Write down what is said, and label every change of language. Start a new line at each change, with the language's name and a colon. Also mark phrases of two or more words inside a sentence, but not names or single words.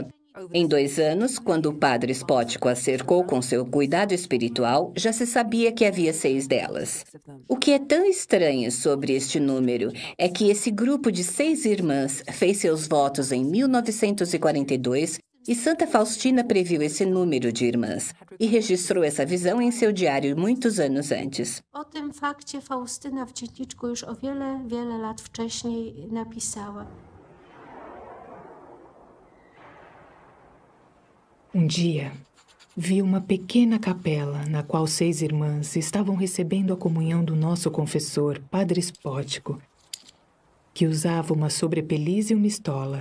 Portuguese: Em 2 anos, quando o padre Spótico a cercou com seu cuidado espiritual, já se sabia que havia 6 delas. O que é tão estranho sobre este número é que esse grupo de 6 irmãs fez seus votos em 1942 e Santa Faustina previu esse número de irmãs e registrou essa visão em seu diário muitos anos antes.
Polish: O tym fakcie Faustyna w dzienniczku już o wiele, wiele lat wcześniej napisała.
Portuguese: Dia, vi uma pequena capela na qual 6 irmãs estavam recebendo a comunhão do nosso confessor, Padre Spótico, que usava uma sobrepeliz e uma estola.